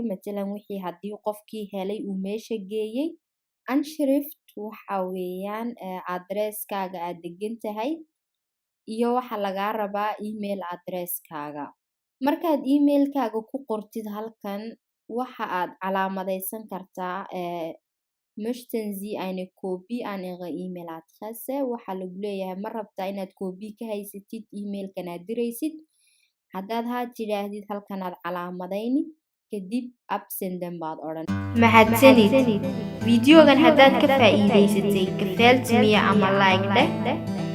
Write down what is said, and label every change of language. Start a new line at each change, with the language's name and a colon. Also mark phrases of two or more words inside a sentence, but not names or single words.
Somali: Matalan wixii haddii qofkii helay uu meesha geeyay. Anschrift waxa weeyaan adreeskaaga aad degan tahay iyo waxa lagaa rabaa email adreeskaaga. Markaad emailkaaga ku qortid halkan waxa aad calaamadeysan kartaa
German: möchten Sie eine Kopie an Ihrer E-Mail-Adresse.
Somali: Waxa lagu leeyahay ma rabtaa inaad koobi ka haysatid emailkan aad diraysid. Haddaad haa tidhaahdid halkan aad calaamadeyni kadib absenden baad odhan. mahadsanid. Videogan haddaad ka faa'iidaysatay kafaaltimiya ama like dheh.